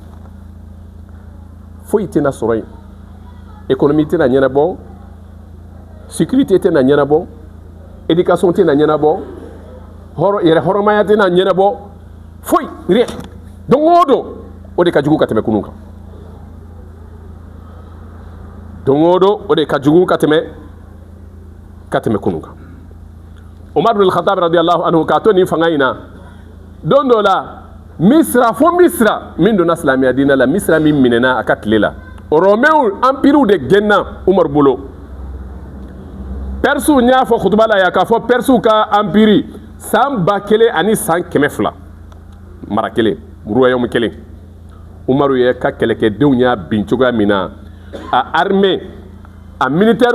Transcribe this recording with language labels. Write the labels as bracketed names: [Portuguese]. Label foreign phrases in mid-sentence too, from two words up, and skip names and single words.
[Bambara] foyi tɛna sɔrɔ yen économie tɛna ɲɛnabɔ sécurité tɛna ɲɛnabɔ éducation tɛna ɲɛnabɔ yɛrɛ hɔrɔmaya tɛna ɲɛnabɔ foyi rien don o don o de ka jugu ka tɛmɛ kunun kan don o don o de ka jugu ka tɛmɛ kunun kan Umar bin Khattab [Arabic] رضي الله عنه [Bambara] k'a to nin fanga in na don dɔ la Misra fo Misra min donna silamɛya diinɛ la Misra min minɛna a ka tile la [French] Romains empire [Bambara] de gɛnna Umar bolo Persiw n y'a fɔ khutuba la yan k'a fɔ Persiw ka empire san 1000 ani san 200 mara kelen royaume kelen Umaru ye ka kɛlɛkɛdenw y'a bin cogoya min na a armée a militaire